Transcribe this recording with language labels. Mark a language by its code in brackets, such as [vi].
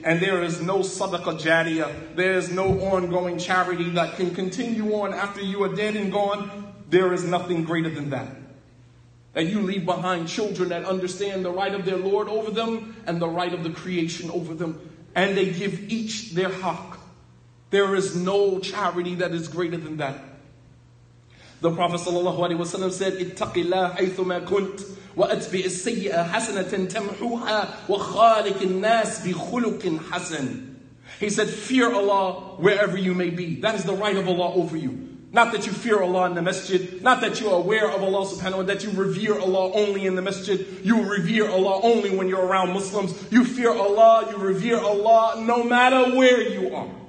[en] And there is no sadaqah jariyah. There is no ongoing charity that can continue on after you are dead and gone. There is nothing greater than that. That you leave behind children that understand the right of their Lord over them and the right of the creation over them. And they give each their haqq. There is no charity that is greater than that. The Prophet ﷺ said, [ar] اتق الله حيثما كنت وأتبع السيئة حسنة تمحوها وخالق الناس بخلق حسن. [en] He said, fear Allah wherever you may be. That is the right of Allah over you. Not that you fear Allah in the masjid, not that you are aware of Allah subhanahu wa ta'ala, that you revere Allah only in the masjid, you revere Allah only when you're around Muslims. You fear Allah, you revere Allah no matter where you are.